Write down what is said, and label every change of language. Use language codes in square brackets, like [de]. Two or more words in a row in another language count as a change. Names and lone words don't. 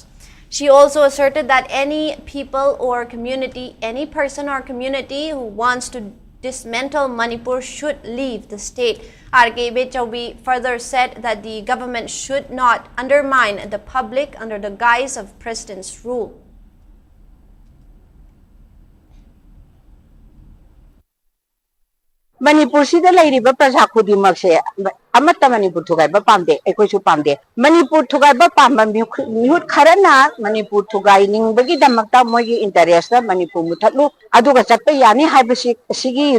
[en] She also asserted that any people or community, any person or community who wants to dismantle Manipur should leave the state. R.K. Ibechaubi further said that the government should not undermine the public under the guise of president's rule. [mni] Manipur sida lairiba praja khudimak se amata Manipur thugaiba pamde ekoisu pamde Manipur thugaiba pamba mihut kharana Manipur thugai ningbagi damakta moigi interest da Manipur muthatlu aduga chatpa yani haibasi sigi